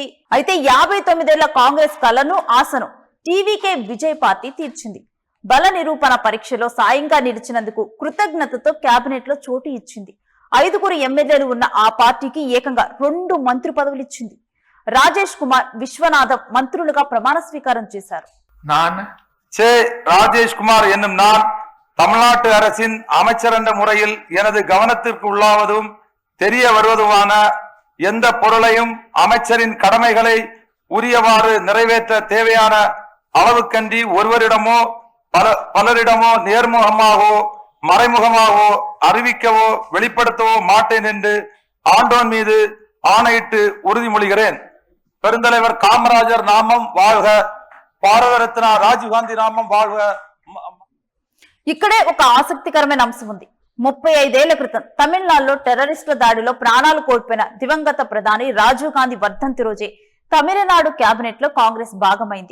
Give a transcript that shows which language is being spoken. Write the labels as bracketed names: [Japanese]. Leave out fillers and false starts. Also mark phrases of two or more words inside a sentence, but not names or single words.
[Telugu] అయితే 59 ఏళ్ల కాంగ్రెస్ కలను ఆశను టీవీకే విజయ్ పార్టీ తీర్చింది. బల నిరూపణ పరీక్షలో సాయంగా నిలిచినందుకు కృతజ్ఞతతో కేబినెట్ లో చోటు ఇచ్చింది. 5 ఎమ్మెల్యేలు ఉన్న ఆ పార్టీకి ఏకంగా 2 మంత్రి పదవులు ఇచ్చింది. రాజేష్ కుమార్, విశ్వనాథం మంత్రులుగా ప్రమాణ స్వీకారం చేశారు. [Tamil] ராஜேஷ் குமார் என்னும் நான் தமிழ்நாட்டு அரசின் அமைச்சர் என்ற முறையில் எனது கவனத்திற்கு உள்ளாவதும் தெரிய வருவதுமான எந்த பொருளையும் அமைச்சரின் கடமைகளை உரியவாறு நிறைவேற்ற தேவையான அளவுக்கன்றி ஒருவரிடமோ பலரிடமோ நேர்முகமாகவோ மறைமுகமாகவோ அறிவிக்கவோ வெளிப்படுத்தவோ மாட்டேன் என்று ஆண்டோன் மீது ஆணையிட்டு உறுதிமொழிகிறேன். பெருந்தலைவர் காமராஜர் நாமம் வாழ்க, பாரத ரத்னா ராஜீவ் காந்தி நாமம் வாழ்க. [Telugu] ఇక్కడే ఒక ఆసక్తికరమైన అంశం ఉంది. 35 ఏళ్ల క్రితం తమిళనాడులో టెర్రరిస్టుల దాడిలో ప్రాణాలు కోల్పోయిన దివంగత ప్రధాని రాజీవ్ గాంధీ వర్ధంతి రోజే తమిళనాడు కేబినెట్ లో కాంగ్రెస్ భాగమైంది.